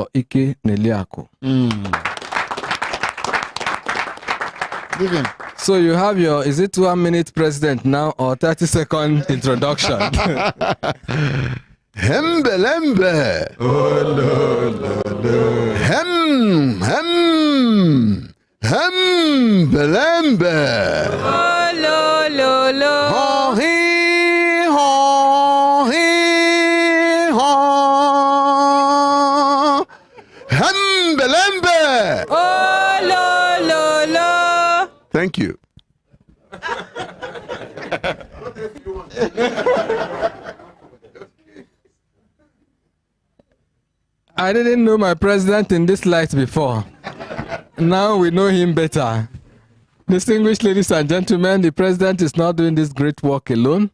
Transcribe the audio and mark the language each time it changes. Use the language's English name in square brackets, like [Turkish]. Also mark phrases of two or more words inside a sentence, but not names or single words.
[English] Ike Neliako. Give him. So you have your, is it 1 minute president now or 30-second introduction? Hembelembe. Oh, no, no, no. Hembelembe. Oh, lo, lo, lo. Ho, he, ho, he, ho. Hembelembe. Oh, lo, lo, lo. Thank you. I didn't know my president in this light before. Now we know him better. Distinguished ladies and gentlemen, the president is not doing this great work alone.